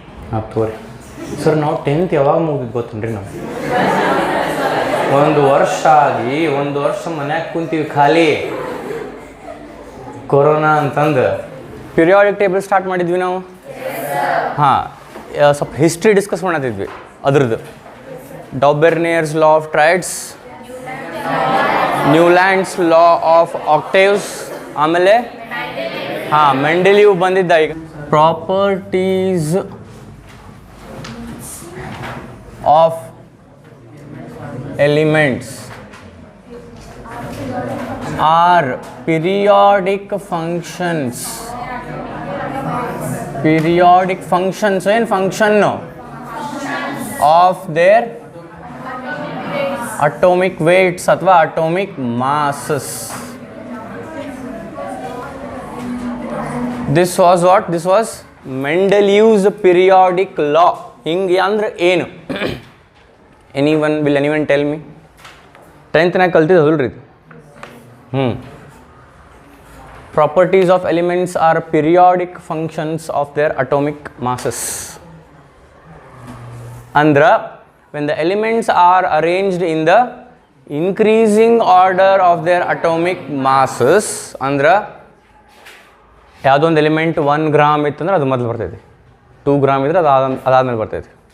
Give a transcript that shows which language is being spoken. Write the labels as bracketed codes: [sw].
[kn] ಹಾಂ ತೋರಿ ಸರ್, ನಾವು 10th ಯಾವಾಗ ಮುಗಿದು ಗೊತ್ತೇನ್ರಿ? ನಾವು 1 ವರ್ಷ ಆಗಿ 1 ವರ್ಷ ಮನ್ಯಾಗ ಕುಂತೀವಿ ಖಾಲಿ, ಕೊರೋನಾ ಅಂತಂದು ಪಿರಿಯಾಡಿಕ್ ಟೇಬಲ್ ಸ್ಟಾರ್ಟ್ ಮಾಡಿದ್ವಿ ನಾವು. ಹಾಂ, ಸ್ವಲ್ಪ ಹಿಸ್ಟ್ರಿ ಡಿಸ್ಕಸ್ ಮಾಡತ್ತಿದ್ವಿ ಅದ್ರದ್ದು. ಡಾಬೆರ್ನಿಯರ್ಸ್ law of ಟ್ರೈಡ್ಸ್, Newlands law of octaves, ಆಮೇಲೆ ಹಾಂ ಮೆಂಡೆಲಿವ್ ಬಂದಿದ್ದ. [en] ಈಗ properties of elements are periodic functions. Periodic functions ಏನು function of their atomic weights ಅಥವಾ atomic masses. This was what? This was Mendelev's periodic law. [kn] ಹಿಂಗೆ ಅಂದ್ರೆ ಏನು? [en] Will anyone tell me? [kn] 10th ಕಲ್ತಿದ್ದು ಹೌಲ್ರಿ? [en] Properties of elements are periodic functions of their atomic masses. [kn] ಅಂದ್ರೆ [en] when the elements are arranged in the increasing order of their atomic masses, [kn] ಅಂದ್ರೆ ಯಾವುದೊಂದು element 1 gram ಇತ್ತಂದ್ರೆ ಅದು ಮೊದಲು ಬರ್ತೈತಿ, 2 ಗ್ರಾಮ್ ಇದ್ರೆ ಅದಾದ್ಮೇಲೆ ಬರ್ತೈತಿ.